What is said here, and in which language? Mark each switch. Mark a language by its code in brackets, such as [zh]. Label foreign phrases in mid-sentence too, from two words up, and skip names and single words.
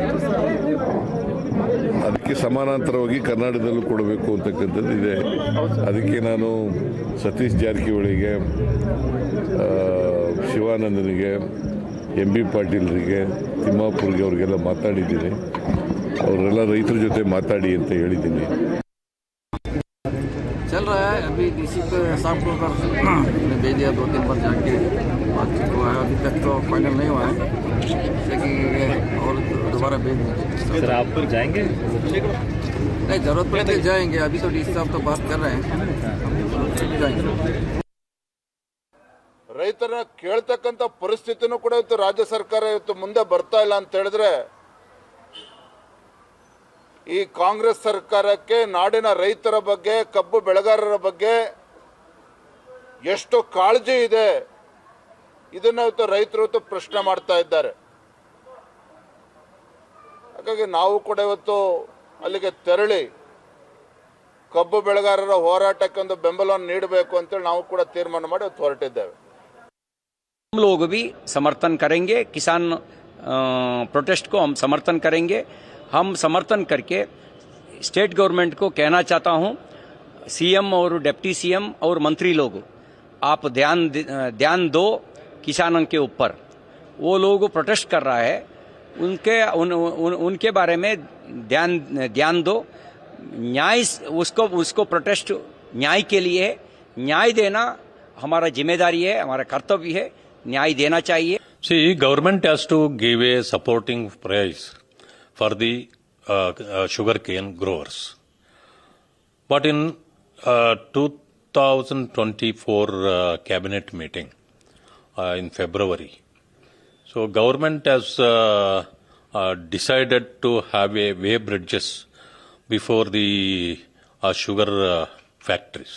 [kn] ಅದಕ್ಕೆ ಸಮಾನಾಂತರವಾಗಿ ಕರ್ನಾಟಕದಲ್ಲೂ ಕೊಡಬೇಕು ಅಂತಕ್ಕಂಥದ್ದು ಇದೆ. ಅದಕ್ಕೆ ನಾನು ಸತೀಶ್ ಜಾರಕಿಹೊಳಿಗೆ, ಶಿವಾನಂದನಿಗೆ, MB ಪಾಟೀಲ್ರಿಗೆ, ತಿಮ್ಮಾಪುರ್ಗೆ ಅವ್ರಿಗೆಲ್ಲ ಮಾತಾಡಿದ್ದೀನಿ. ಅವರೆಲ್ಲ ರೈತರ ಜೊತೆ ಮಾತಾಡಿ ಅಂತ ಹೇಳಿದ್ದೀನಿ. [hi] चल रहा है अभी डीसी पे साहब को भेज दिया, 2-3 बार जाके बातचीत हुआ है, अभी तक तो फाइनल नहीं हुआ है, जैसे कि और दोबारा भेज दीजिए। सर आप फिर जाएंगे? नहीं, जरूरत पड़े तो जाएंगे, अभी तो डीसी साहब तो बात कर रहे हैं, जाएंगे। [kn] ರೈತರ ಕೇಳ್ತಕ್ಕಂಥ ಪರಿಸ್ಥಿತಿನೂ ಕೂಡ ಇವತ್ತು ರಾಜ್ಯ ಸರ್ಕಾರ ಇವತ್ತು ಮುಂದೆ ಬರ್ತಾ ಇಲ್ಲ ಅಂತ ಹೇಳಿದ್ರೆ, ಈ ಕಾಂಗ್ರೆಸ್ ಸರ್ಕಾರಕ್ಕೆ ನಾಡಿನ ರೈತರ ಬಗ್ಗೆ, ಕಬ್ಬು ಬೆಳೆಗಾರರ ಬಗ್ಗೆ ಎಷ್ಟು ಕಾಳಜಿ ಇದೆ ಇದನ್ನ ಇವತ್ತು ರೈತರು ಇವತ್ತು ಪ್ರಶ್ನೆ ಮಾಡ್ತಾ ಇದ್ದಾರೆ. ಹಾಗಾಗಿ ನಾವು ಕೂಡ ಇವತ್ತು ಅಲ್ಲಿಗೆ ತೆರಳಿ ಕಬ್ಬು ಬೆಳೆಗಾರರ ಹೋರಾಟಕ್ಕೆ ಒಂದು ಬೆಂಬಲವನ್ನು ನೀಡಬೇಕು ಅಂತೇಳಿ ನಾವು ಕೂಡ ತೀರ್ಮಾನ ಮಾಡಿ ಇವತ್ತು ಹೊರಟಿದ್ದೇವೆ. [hi] हम लोग भी समर्थन करेंगे, किसान प्रोटेस्ट को हम समर्थन करेंगे। हम समर्थन करके [en] state government [hi] को कहना चाहता हूं, CM और [en] deputy CM [hi] और मंत्री लोग, आप ध्यान दो किसानों के ऊपर। वो लोग प्रोटेस्ट कर रहा है, उनके बारे में ध्यान दो। न्याय उसको प्रोटेस्ट न्याय के लिए है, न्याय देना हमारा जिम्मेदारी है, हमारा कर्तव्य है, न्याय देना चाहिए. [en] See, government has to give a supporting price for the sugarcane growers. But in 2024 cabinet meeting in February, so government has decided to have a way bridges before the sugar factories.